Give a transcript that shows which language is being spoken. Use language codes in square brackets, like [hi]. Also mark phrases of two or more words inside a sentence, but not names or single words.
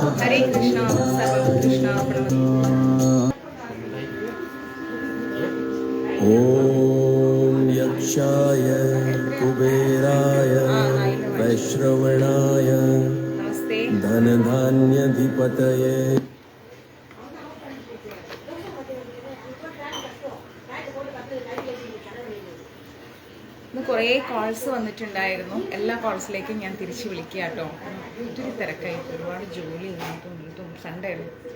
[sa] हरे कृष्ण, सर्वम् कृष्ण अर्पणम्. ॐ यक्षाय कुबेराय वैश्रवणाय धनधान्याधिपतये. [ml] ഇന്ന് കുറേ കോൾസ് വന്നിട്ടുണ്ടായിരുന്നു. എല്ലാ കോൾസിലേക്കും ഞാൻ തിരിച്ച് വിളിക്കുക കേട്ടോ. ഒത്തിരി തിരക്കായി, ഒരുപാട് ജോലി ഇതും സൺഡേ അല്ലേ.